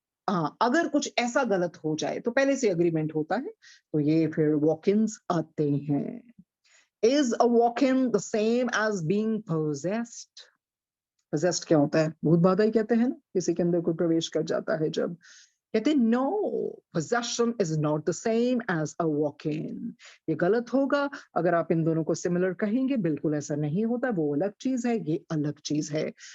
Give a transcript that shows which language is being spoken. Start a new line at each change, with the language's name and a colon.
Hindi: हाँ, अगर कुछ ऐसा गलत हो जाए तो पहले से अग्रीमेंट होता है, तो ये फिर वॉक-इन्स आते हैं।
English: Is a walk-in the same as being possessed?
Hindi: possessed क्या होता है? भूत बाधा ही कहते हैं ना, किसी के अंदर कोई प्रवेश कर जाता है जब।
English: कहते no, possession is not the same as a walk-in.
Hindi: ये गलत होगा अगर आप इन दोनों को सिमिलर कहेंगे, बिल्कुल ऐसा नहीं होता, वो अलग चीज है, ये अलग चीज है।